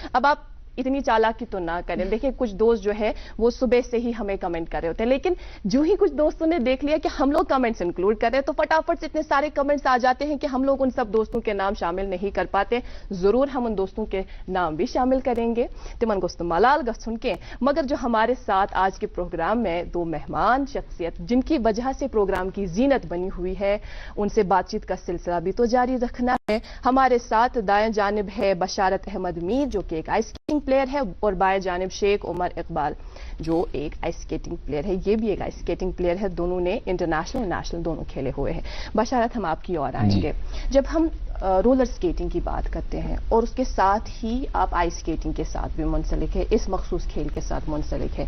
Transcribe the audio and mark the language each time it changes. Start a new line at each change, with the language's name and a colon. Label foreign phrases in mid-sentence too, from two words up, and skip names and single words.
Urdu: اب آپ اتنی چالاکی تو نہ کریں، دیکھیں کچھ دوست جو ہے وہ صبح سے ہی ہمیں کمنٹ کر رہے ہوتے ہیں، لیکن جو ہی کچھ دوستوں نے دیکھ لیا کہ ہم لوگ
English: comments include
Urdu: کر رہے ہیں تو فٹافٹ سے اتنے سارے کمنٹس آ جاتے ہیں کہ ہم لوگ ان سب دوستوں کے نام شامل نہیں کر پاتے. ضرور ہم ان دوستوں کے نام بھی شامل کریں گے، تمن گوست ملال گھن کے. مگر جو ہمارے ساتھ آج کے پروگرام میں 2 مہمان شخصیت جن کی وجہ سے پروگرام کی زینت بنی ہوئی ہے، ان سے بات چیت کا سلسلہ بھی تو جاری رکھنا ہے. ہمارے ساتھ دائیں جانب ہے بشارت احمد میر، جو کہ ایک
English: ice skating player
Urdu: ہے، اور بائیں جانب شیخ عمر اقبال جو ایک
English: ice skating player
Urdu: ہے، یہ بھی ایک
English: ice skating player
Urdu: है। دونوں نے انٹرنیشنل اور نیشنل دونوں کھیلے ہوئے ہیں. بشارت، ہم آپ کی اور آئیں گے. جب ہم
English: roller skating
Urdu: کی بات کرتے ہیں اور اس کے ساتھ ہی آپ
English: ice skating
Urdu: کے ساتھ بھی منسلک ہے، اس مخصوص کھیل کے ساتھ منسلک ہے.